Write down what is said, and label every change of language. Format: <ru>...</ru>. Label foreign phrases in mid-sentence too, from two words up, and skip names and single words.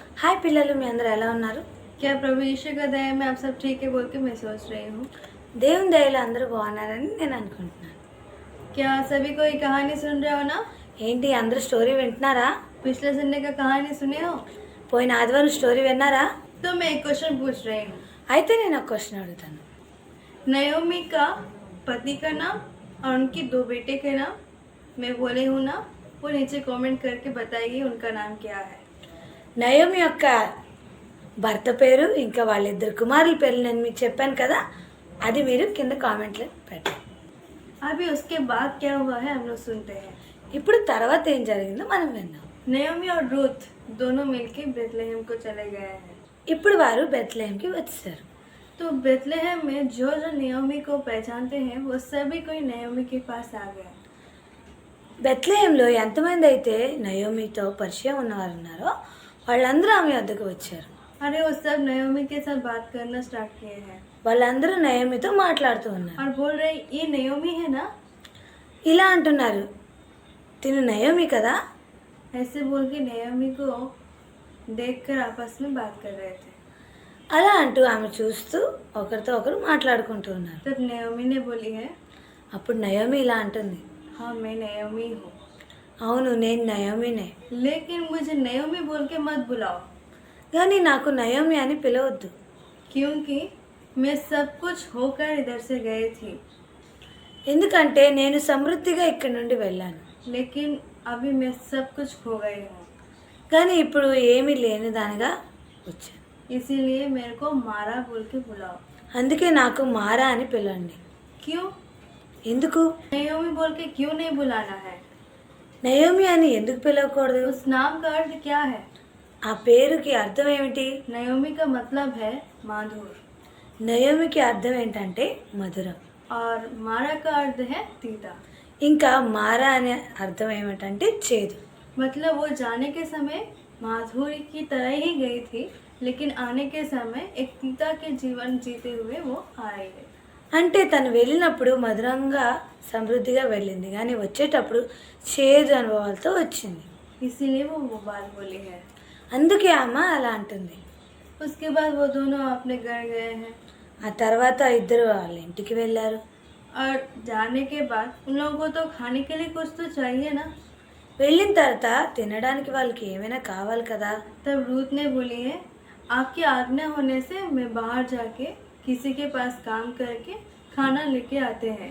<te>हाय పిల్లలు మీ అందరూ ఎలా ఉన్నారు?</te> <hi>क्या प्रभु यीशु का दया में आप सब ठीक है बोल के मैं सोच रही हूँ।</hi> <te>దేవుని దయలో అందరూ బాగున్నారని నేను అనుకుంటున్నాను.</te> <hi>क्या सभी कोई कहानी सुन रहे हो ना?</hi> <te>ఏంటి అందరూ స్టోరీ వింటున్నారా?</te> <hi>पिछले संडे का कहानी सुने हो?</hi> <te>పోయిన ఆదివారం స్టోరీ విన్నారా?</te> <hi>तो मैं एक क्वेश्चन पूछ रही हूँ।</hi> <te>అయితే నేను ఒక క్వశ్చన్ అడుగుతాను.</te> <hi>नयोमी का पति का नाम और उनकी 2 बेटे के नाम मैं बोले हूँ ना, वो नीचे कमेंट करके बताइए उनका नाम क्या है।</hi> <te>నయోమి యొక్క భర్త పేరు ఇంకా వాళ్ళిద్దరు కుమారుల పేర్లు నేను మీకు చెప్పాను కదా, అది మీరు కింద కామెంట్లో పెట్టండి.</te> <hi>अभी उसके बाद क्या हुआ है हम लोग सुनते हैं।</hi> <te>ఇప్పుడు తర్వాత ఏం జరిగిందో మనం విందాం.</te> <hi>नयोमी और रूथ दोनों मिलके बेथलेहम को चले गए हैं।</hi> <te>ఇప్పుడు వారు బెత్లెహేంకి వచ్చేసారు.</te> <hi>तो बेथलेहम में जो जो नयोमी को पहचानते हैं वो सभी कोई नयोमी के पास आ गए।</hi> <te>బెత్లెహేంలో ఎంతమంది అయితే నయోమితో పరిచయం ఉన్నవారు ఉన్నారో వాళ్ళందరూ ఆమె వద్దకు వచ్చారు.</te> <hi>अरे वो सब नयोमी के साथ बात करना स्टार्ट किए हैं</hi> <te>వాళ్ళందరూ నయోమితో మాట్లాడుతూ ఉన్నారు.</te> <hi>और बोल रहे ये नयोमी है ना,</hi> <te>ఇలా అంటున్నారు, తిను నయోమి కదా.</te> <hi>ऐसे बोल के नयोमी को देखकर आपस में बात कर रहे थे।</hi> <te>అలా అంటూ ఆమె చూస్తూ ఒకరితో ఒకరు మాట్లాడుకుంటూ ఉన్నారు.</te> <hi>तब नयोमी ने बोली है,</hi> <te>అప్పుడు నయోమి ఇలా అంటుంది,</te> <hi>हाँ मैं नयोमी हूँ,</hi> <te>అవును నేను నయోమినే,</te> <hi>लेकिन मुझे नयोमी बोल के मत बुलाओ,</hi> <te>కానీ నాకు నయోమి అని పిలవద్దు,</te> <hi>क्योंकि मैं सब कुछ होकर इधर से गई थी,</hi> <te>ఎందుకంటే నేను సమృద్ధిగా ఇక్కడి నుండి వెళ్ళాను,</te> <hi>लेकिन अभी मैं सब कुछ खो गई हूँ,</hi> <te>కానీ ఇప్పుడు ఏమీ లేని దానిగా వచ్చాను,</te> <hi>इसीलिए मेरे को मारा बोल के बुलाओ।</hi> <te>అందుకే నాకు మారా అని పిలవండి.</te> <hi>क्यों?</hi> <te>ఎందుకు?</te> <hi>नयोमी बोल के क्यों नहीं बुलाना है?</hi> <te>నయోమి అని ఎందుకు పిలవకూడదు?</te> <hi>उस नाम का अर्थ क्या है?</hi> <te>ఆ పేరుకి అర్థం ఏమిటి?</te> <hi>नयोमी का मतलब है माधुर</hi> <te>నయోమికి అర్థం ఏంటంటే మధురం,</te> <hi>और मारा का अर्थ है तीता।</hi> <te>ఇంకా మారా అనే అర్థం ఏమిటంటే చేదు.</te> <hi>मतलब वो जाने के समय माधुरी की तरह ही गई थी, लेकिन आने के समय एक तीता के जीवन जीते हुए वो आ रही है।</hi> <te>అంటే తను వెళ్ళినప్పుడు మధురంగా సమృద్ధిగా వెళ్ళింది, కానీ వచ్చేటప్పుడు చేదు అనుభవాలతో వచ్చింది.</te> <hi>इसीलिए वो बात बोली है।</hi> <te>అందుకే ఆమె అలా అంటుంది.</te> <hi>उसके बाद वो दोनों अपने घर गए हैं</hi> <te>ఆ తర్వాత ఇద్దరు వాళ్ళ ఇంటికి వెళ్ళారు.</te> <hi>और जाने के बाद उन लोगों को तो खाने के लिए कुछ तो चाहिए ना।</hi> <te>వెళ్ళిన తర్వాత తినడానికి వాళ్ళకి ఏమైనా కావాలి కదా.</te> <hi>तब रूथ ने बोली है, आपकी आज्ञा होने से मैं बाहर जाके किसी के पास काम करके खाना लेके आते हैं।</hi>